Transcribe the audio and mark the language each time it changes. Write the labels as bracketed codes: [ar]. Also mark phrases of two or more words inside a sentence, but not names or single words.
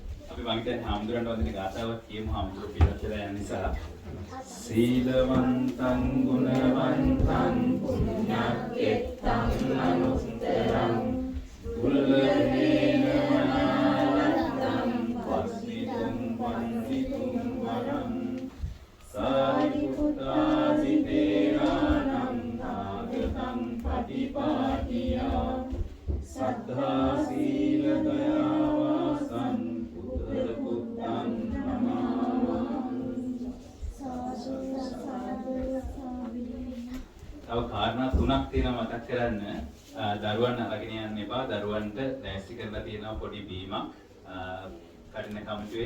[si] අපි මම හිතන්නේ හාමුදුරන්ට වදින ගාතාවක් කියමු හාමුදුරුවෝ පිළිවෙත් වෙලා යන නිසා. [pi] සීලවන්තං ගුණවන්තං පුඤ්ඤක්කෙත්තං අනුත්තරං දුර්ලභේන මනාවත්තං වස්මිතුං වන්දිතුං වරං සාරිපුත්තාදි තේරාණං නාගතං පටිපාටියා සද්ධා සීල දයා වාසං පුත්‍ර පුත්තං නමාමි. [si] තව කාරණා තුනක් තියෙනවා මතක් කරන්න. දරුවන් අරගෙන යන්න එපා. දරුවන්ට ලෑස්ති කරලා තියෙනවා පොඩි බීමක් කඩින කමිටුවේ.